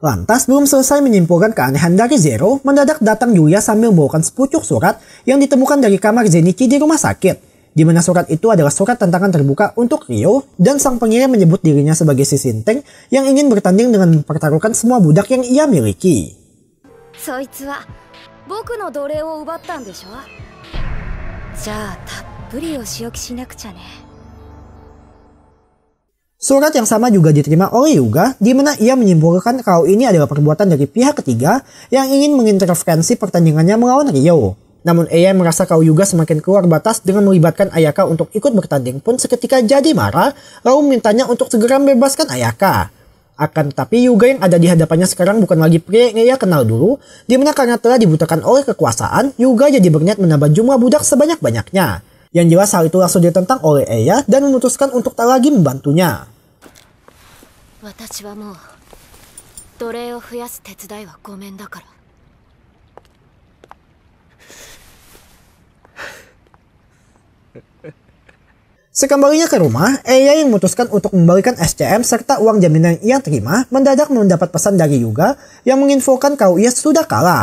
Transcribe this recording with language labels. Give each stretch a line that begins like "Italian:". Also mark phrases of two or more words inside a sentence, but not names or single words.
Indonesian: Lantas belum selesai menyimpulkan keanehan dari Zero, mendadak datang Yuya sambil membawakan sepucuk surat yang ditemukan dari kamar Zenichi di rumah sakit. Di mana surat itu adalah surat tantangan terbuka untuk Ryo, dan sang pengirim menyebut dirinya sebagai si Sinteng yang ingin bertanding dengan mempertaruhkan semua budak yang ia miliki.
Japanese: そいつは僕の奴隷を奪ったんでしょ。じゃあたっぷりお仕置きしなくちゃね。
Indonesian: Surat yang sama juga diterima oleh Yuga, di mana ia menyimpulkan kalau ini adalah perbuatan dari pihak ketiga yang ingin mengintervensi pertandingannya melawan Ryo. Namun Eya merasa kalau Yuga semakin keluar batas dengan melibatkan Ayaka untuk ikut bertanding pun seketika jadi marah, lalu memintanya untuk segera membebaskan Ayaka. Akan tetapi Yuga yang ada di hadapannya sekarang bukan lagi pria yang ia kenal dulu, di mana karena telah dibutakan oleh kekuasaan, Yuga jadi berniat menambah jumlah budak sebanyak-banyaknya. Yang jelas hal itu langsung ditentang oleh Eya dan memutuskan untuk tak lagi membantunya.
Japanese: 私はもう奴隷を増やす手伝いはごめんだから。
Indonesian: Sekembalinya ke rumah, Eya yang memutuskan untuk membalikan SCM serta uang jaminan yang ia terima mendadak mendapat pesan dari Yuga yang menginfokan kalau ia sudah kalah.